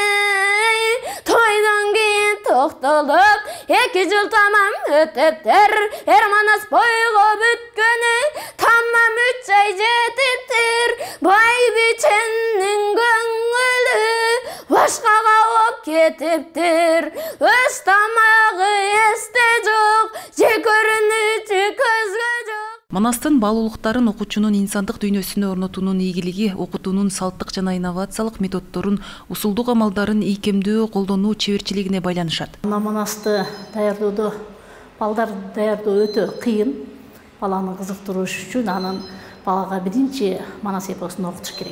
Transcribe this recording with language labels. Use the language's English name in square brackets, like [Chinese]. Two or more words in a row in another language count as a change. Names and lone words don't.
[Kyrgyz] Тойдон кийин токтолуп, 2 жыл тамам өтүптүр, Манас бойго бүткөнү, Тамам 3 ай жетиптир, Бай бичендин көңүлү, Башкага оп кетиптир, Өз тамагы эсте жок, Же көрүнүчү көзгө жок. Манастын баалуулуктарын окуучунун инсандык дүйнөсүнө орнотуунун ийгилиги окутуунун салттык жана инновациялык методдорун, усулдук амалдарын ийкемдүү колдонуу чеберчилигине байланышат. Манасты даярдоодо, балдарды даярдоо өтө кыйын. Баланы кызыктырыш үчүн анын балага биринчи Манас эпосун окутуш керек.